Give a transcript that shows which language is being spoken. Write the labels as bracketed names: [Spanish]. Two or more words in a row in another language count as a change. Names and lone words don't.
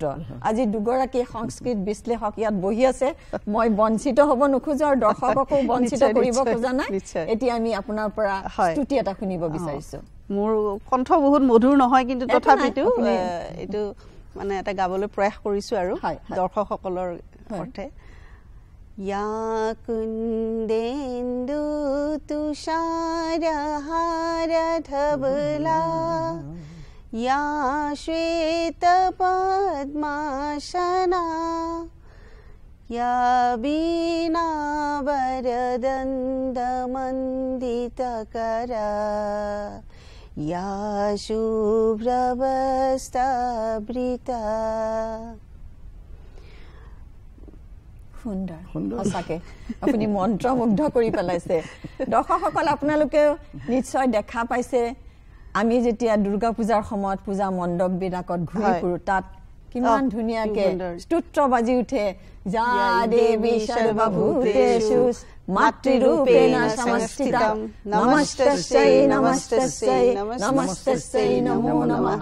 [Assamese] আজি দুগৰাকী সংস্কৃত বিশ্লেষক ইয়াত বহি আছে, মই বঞ্চিত হ'ব নোখোজো আৰু দৰ্শককো বঞ্চিত কৰিব খোজা নাই। এতিয়া আমি আপোনাৰ পৰা স্তুতি এটা শুনিব বিচাৰিছোঁ। মোৰ কণ্ঠ বহুত মধুৰ নহয়, কিন্তু তথাপিতো এইটো মানে এটা গাবলৈ প্ৰয়াস কৰিছোঁ আৰু দৰ্শকসকলৰ অৰ্থে। [Sanskrit] या कुन्देन्दु तुषारहारधवला या श्वेतपद्मासना या वीणावरदण्डमण्डितकरा या शुभ्रवस्त्रावृता। [Assamese] সুন্দৰ, সঁচাকে আপুনি মন্ত্ৰমুগ্ধ কৰি পেলাইছে। দৰ্শকসকল আপোনালোকেও নিশ্চয় দেখা পাইছে, আমি যেতিয়া দুৰ্গা পূজাৰ সময়ত পূজা মণ্ডপবিলাকত ঘূৰি ফুৰোঁ, তাত কিমান ধুনীয়াকে স্তোত্ৰ বাজি উঠে, [Sanskrit] যা দেৱী সৰ্বভূতেষু মাতৃৰূপেণ সংস্থিতা নমস্তস্যৈ নমস্তস্যৈ নমস্তস্যৈ নমো নমঃ।